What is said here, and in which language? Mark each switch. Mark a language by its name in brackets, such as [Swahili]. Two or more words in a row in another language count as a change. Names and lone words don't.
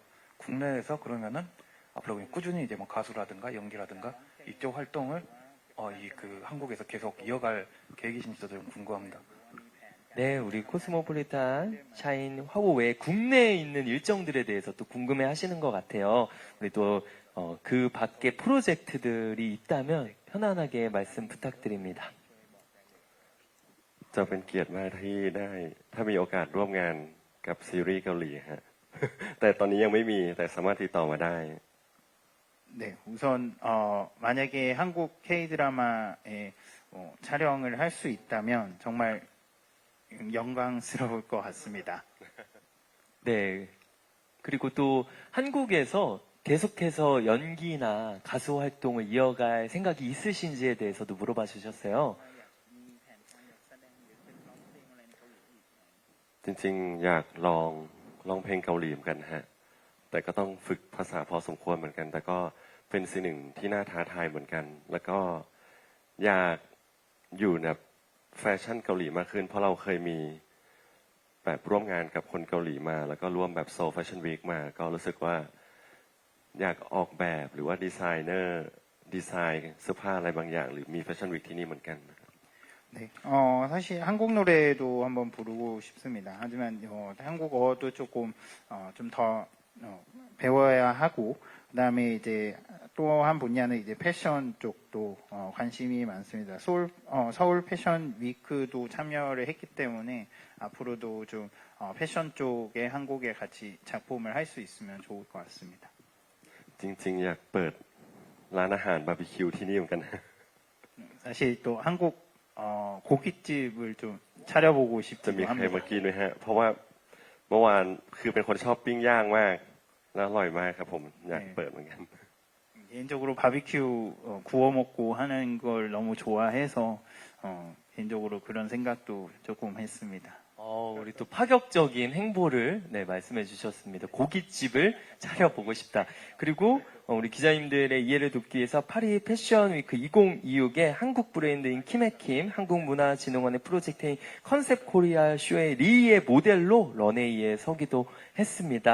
[Korean] 국내에서 그러면은 앞으로 그냥 꾸준히 이제 뭐 가수라든가 연기라든가 이쪽 활동을 이 그 한국에서 계속 이어갈 계획이신지도 좀 궁금합니다. 네, 우리 코스모폴리탄 샤인 화보 외에 국내에 있는 일정들에 대해서 또 궁금해 하시는 것 같아요. 우리 또, 그 밖에 프로젝트들이 있다면 편안하게 말씀 부탁드립니다. [Thai] จะเป็นเกียรติมากที่ได้ถ้ามีโอกาสร่วมงานกับซีรีส์เกาหลีฮะ แต่ตอนนี้ยังไม่มีแต่สามารถติดต่อมาได้ [Korean] 네, 우선 만약에 한국 K-드라마에 촬영을 할 수 있다면 정말 영광스러울 것 같습니다. 네. 그리고 또 한국에서 계속해서 연기나 가수 활동을 이어갈 생각이 있으신지에 대해서도 물어봐 주셨어요. [Thai] จริงๆอยากลองร้องเพลงเกาหลีเหมือนกันฮะแต่ก็ต้องฝึกภาษาพอสมควรเหมือนกัน แต่ก็เป็นสิ่งหนึ่งที่น่าท้าทายเหมือนกัน แล้วก็อยากอยู่แบบแฟชั่นเกาหลีมากขึ้น เพราะเราเคยมีแบบร่วมงานกับคนเกาหลีมา แล้วก็ร่วมแบบโซลแฟชั่นวีคมา ก็รู้สึกว่าอยากออกแบบหรือว่าดีไซเนอร์ดีไซน์เสื้อผ้าอะไรบางอย่าง หรือมีแฟชั่นวีคที่นี่เหมือนกัน [Korean] 네, 사실 한국 노래도 한번 부르고 싶습니다. 하지만 한국어도 조금 좀 더 배워야 하고, 그다음에 이제 또 한 분야는 이제 패션 쪽도 관심이 많습니다. 서울 패션 위크도 참여를 했기 때문에 앞으로도 좀 패션 쪽에 한국에 같이 작품을 할 수 있으면 좋을 것 같습니다. [Thai] จริงๆอยากเปิดร้านอาหารบาร์บีคิวที่นี่เหมือนกัน [Korean] 사실 또 한국 고깃집을 좀 차려보고 [Thai] จะมี [Korean] 싶기도 [Thai] ใคร [Korean] 합니다. [Thai] มากินไหมฮะ เพราะว่าเมื่อวานคือเป็นคนชอบปิ้งย่างมาก แล้วอร่อยมากครับผมอยากเปิดเหมือนกัน [Korean] 개인적으로 바비큐 구워 먹고 하는 걸 너무 좋아해서 개인적으로 그런 생각도 조금 했습니다. 우리 또 파격적인 행보를 네, 말씀해 주셨습니다. 고깃집을 차려보고 싶다. 그리고 우리 기자님들의 이해를 돕기 위해서 파리 패션 위크 2026의 한국 브랜드인 키메킴 한국문화진흥원의 프로젝트인 컨셉 코리아 쇼의 리의 모델로 런웨이에 서기도 했습니다.